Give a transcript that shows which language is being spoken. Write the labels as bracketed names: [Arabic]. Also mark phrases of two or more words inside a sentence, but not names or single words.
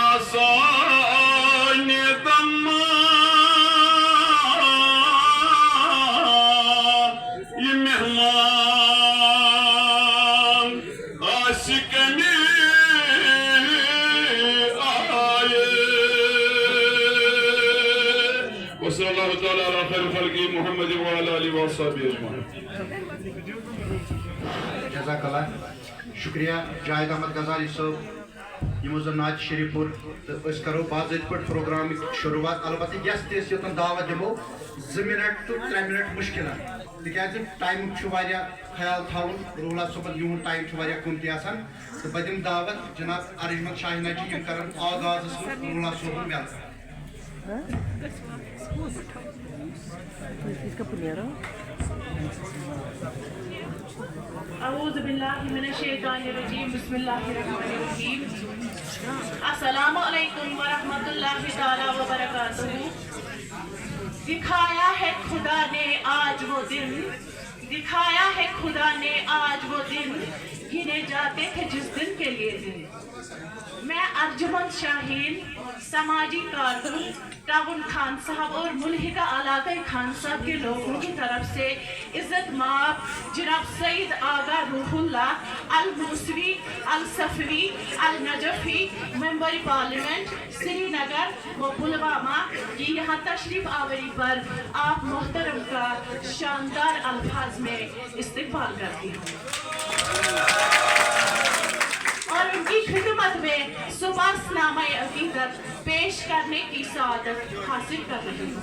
[Kashmiri] سانہِ دمان یہِ مہمان آسہِ کمہِ آیہِ [Arabic] وصلی اللہ تعالیٰ علی خیر خلقی محمد وعلی آلہ وصحبہ اجمعین. جزاک اللہ [Kashmiri] شکریہ جاوید احمد غزالی صٲب یمو زن نعت شریف پور تو أسۍ کرو باضٲبطہٕ پٲٹھۍ پروگرامٕچ شروعات البتہ یس تہِ أسۍ یوٚتن دعوت دِمو 2 منٹ تو 3 منٹ مشکلن تِکیازِ ٹایمُک چھُ واریاہ خیال تھاوُن روٗلا صٲبن یِہُنٛد ٹایم چھُ واریاہ قۭمتی آسان تہٕ بہٕ دِمہٕ دعوت جناب ارجمنٛد شاہینہ جی یِم کرن آغازس منٛز روٗلا صٲبُن ویلکم. [Arabic] اعوذ باللہ من الشیطان الرجیم بسم اللہ الرحمن الرحیم. السلام علیکم ورحمۃ اللہ تعالی وبرکاتہ. [Urdu] دکھایا ہے خدا نے آج وہ دن، دکھایا ہے خدا نے آج وہ دن، گنے جاتے تھے جس دن کے لیے دن. میں ارجمند شاہین سماجی کارکن ٹاؤن خان صاحب اور ملحقہ علاقۂ خان صاحب کے لوگوں کی طرف سے عزت مآب جناب سید آغا روح اللہ الموسوی الصفوی النجفی ممبر پارلیمنٹ سری نگر و پلوامہ کی یہاں تشریف آوری پر آپ محترم کا شاندار الفاظ میں استقبال کرتی ہوں اور ان کی خدمت میں سپاس نامہ عقیدت پیش کرنے کی سعادت حاصل کر رہی ہوں.